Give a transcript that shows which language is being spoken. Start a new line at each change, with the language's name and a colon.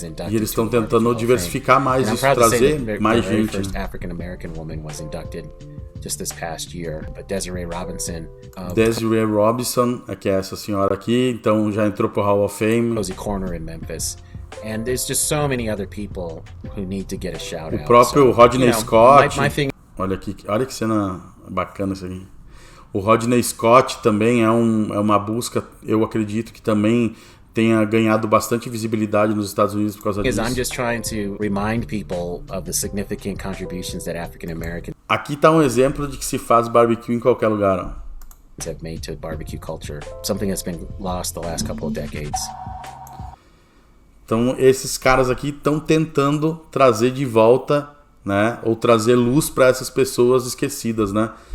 Portuguese: E eles estão tentando diversificar mais isso, trazer mais gente.
English: African American woman was inducted just this past year, but Desiree Robinson.
Portuguese: Desiree Robinson, que é essa senhora aqui, então já entrou pro Hall of Fame.
English: Cozy Corner in Memphis. And there's just so many other people who need to get a shout out.
Portuguese: O próprio Rodney Scott.
English: My thing.
Portuguese: Olha que cena bacana isso aqui. O Rodney Scott também é uma busca, eu acredito que também tenha ganhado bastante visibilidade nos Estados Unidos por causa disso.
English: I'm just trying to remind people of the significant contributions that African Americans
Portuguese: Aqui está um exemplo de que se faz barbecue em qualquer lugar. Ó.
English: Have made to barbecue culture, something that's been lost the last couple of decades.
Portuguese: Então esses caras aqui estão tentando trazer de volta, né, ou trazer luz para essas pessoas esquecidas, né?